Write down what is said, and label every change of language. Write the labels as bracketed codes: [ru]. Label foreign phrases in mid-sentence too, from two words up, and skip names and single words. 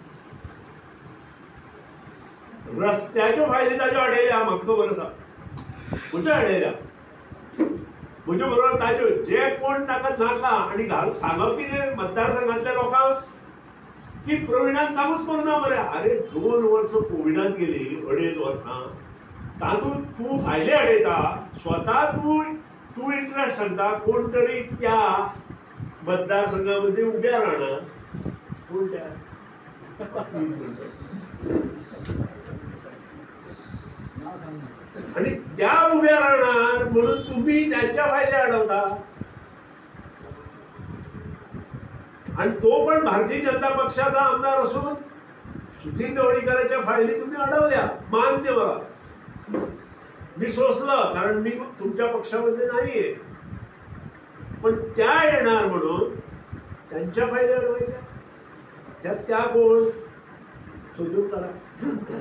[kok] रस्त्याच्यो फायली ताज्यो हाडयल्या म्हाका खबर आसा म्हज्यो हाडयल्या म्हज्या बरोबर ताज्यो जे कोण ताका नाका आनी सांगप कितें मतदारसंघातल्या लोकांक की प्रवीणान कामूच करूना मरे अरे 2 वर्स कोविडांत गेली 2.5 वर्सां तातूंत तूं फायली हाडयता स्वता तूं इंट्रस्ट सांगता कोण तरी त्या मतदारसंघामध्ये उब्या राहना कोण त्या [mr] आणि त्या उभ्या राहणार म्हणून तुम्ही त्यांच्या फायदे अडवता आणि तो पण भारतीय जनता पक्षाचा आमदार असून सुधीर ढवळीकरांच्या फायली तुम्ही अडवल्या मान्य मला मी सोसलं कारण मी तुमच्या पक्षामध्ये नाहीये पण त्या येणार म्हणून त्यांच्या फायदे अडवायच्या त्या कोण शोधून करा